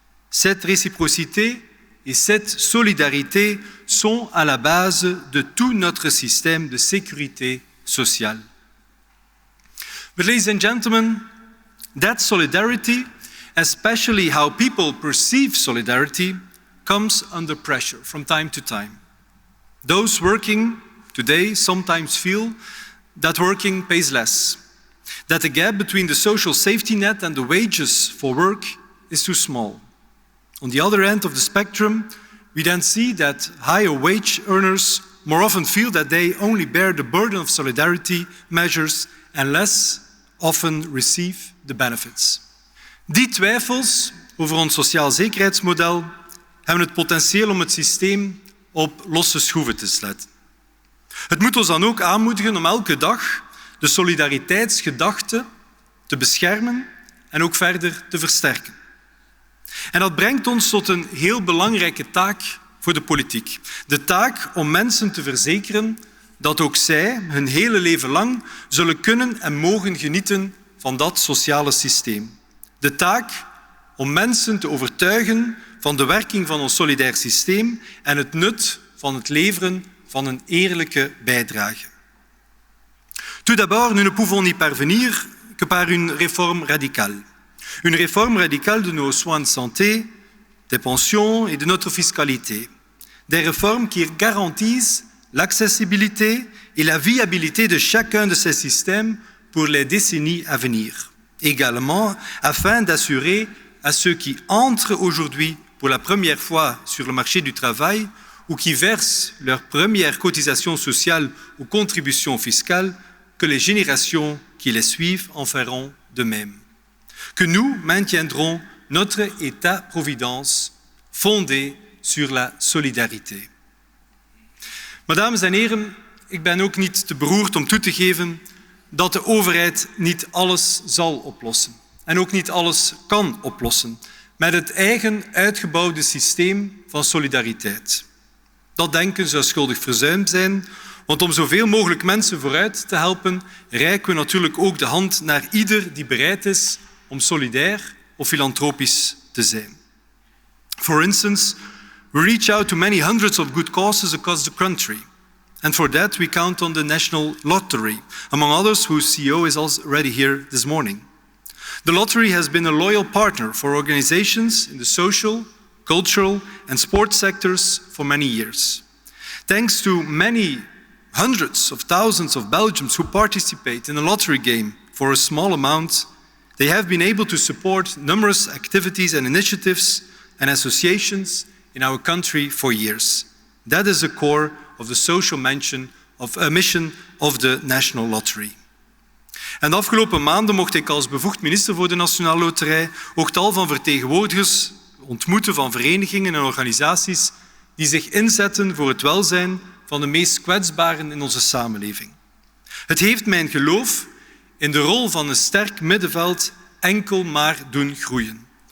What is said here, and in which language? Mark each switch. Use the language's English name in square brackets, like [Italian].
[French] Cette réciprocité et cette solidarité sont à la base de tout notre système de sécurité sociale. [English] But ladies and gentlemen, that solidarity, especially how people perceive solidarity, comes under pressure from time to time. Those working today sometimes feel that working pays less, that the gap between the social safety net and the wages for work is too small. On the other end of the spectrum, we then see that higher wage earners more often feel that they only bear the burden of solidarity measures and less often receive the benefits. [Dutch] Die twijfels over ons sociaal zekerheidsmodel hebben het potentieel om het systeem op losse schroeven te zetten. Het moet ons dan ook aanmoedigen om elke dag de solidariteitsgedachte te beschermen en ook verder te versterken. En dat brengt ons tot een heel belangrijke taak voor de politiek. De taak om mensen te verzekeren dat ook zij hun hele leven lang zullen kunnen en mogen genieten van dat sociale systeem. De taak om mensen te overtuigen van de werking van ons solidair systeem en het nut van het leveren van een eerlijke bijdrage. [French] Tout d'abord, nous ne pouvons y parvenir que par une réforme radicale. Une réforme radicale de nos soins de santé, des pensions et de notre fiscalité. Des réformes qui garantissent l'accessibilité et la viabilité de chacun de ces systèmes pour les décennies à venir. Également, afin d'assurer à ceux qui entrent aujourd'hui pour la première fois sur le marché du travail ou qui versent leur première cotisation sociale ou contribution fiscale, que les générations qui les suivent en feront de même. Que nous maintiendrons notre État-providence fondé sur la solidarité. [Dutch] Maar dames en heren, ik ben ook niet te beroerd om toe te geven dat de overheid niet alles zal oplossen en ook niet alles kan oplossen met het eigen uitgebouwde systeem van solidariteit. Dat denken zou schuldig verzuimd zijn, want om zoveel mogelijk mensen vooruit te helpen, reiken we natuurlijk ook de hand naar ieder die bereid is om solidair of filantropisch te zijn. [English] For instance, we reach out to many hundreds of good causes across the country. And for that, we count on the National Lottery, among others, whose CEO is already here this morning. The lottery has been a loyal partner for organizations in the social, cultural, and sports sectors for many years. Thanks to many hundreds of thousands of Belgians who participate in a lottery game for a small amount, they have been able to support numerous activities and initiatives and associations in our country for years. That is the core of the social mission of the National Lottery. [Dutch] En de afgelopen maanden mocht ik als bevoegd minister voor de Nationale Loterij ook tal van vertegenwoordigers ontmoeten van verenigingen en organisaties die zich inzetten voor het welzijn van de meest kwetsbaren in onze samenleving. Het heeft mijn geloof in de rol van een sterk middenveld enkel maar doen groeien.